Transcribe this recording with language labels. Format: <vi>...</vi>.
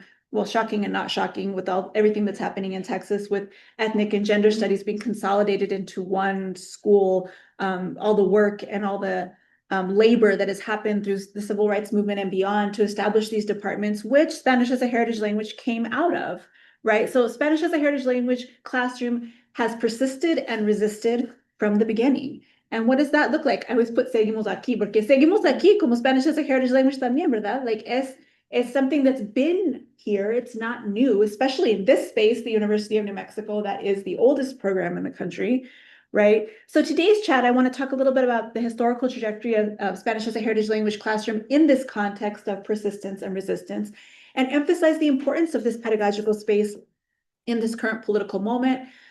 <en>Well, shocking and not shocking with everything that's happening in Texas with ethnic and gender studies being consolidated into one school, all the work and all the labor that has happened through the civil rights movement and beyond to establish these departments, which Spanish as a heritage language came out of, right? So Spanish as a heritage language classroom has persisted and resisted from the beginning. And what does that look like? I always put</en> <es>seguimos aquí, porque seguimos aquí como Spanish as a heritage language también, ¿verdad?</es> <en>Like es something that's been here. It's not new, especially in this space, the University of New Mexico, that is the oldest program in the country, right? So today's chat, I want to talk a little bit about the historical trajectory of Spanish as a heritage language classroom in this context of persistence and resistance, and emphasize the importance of this pedagogical space in this current political moment.</en>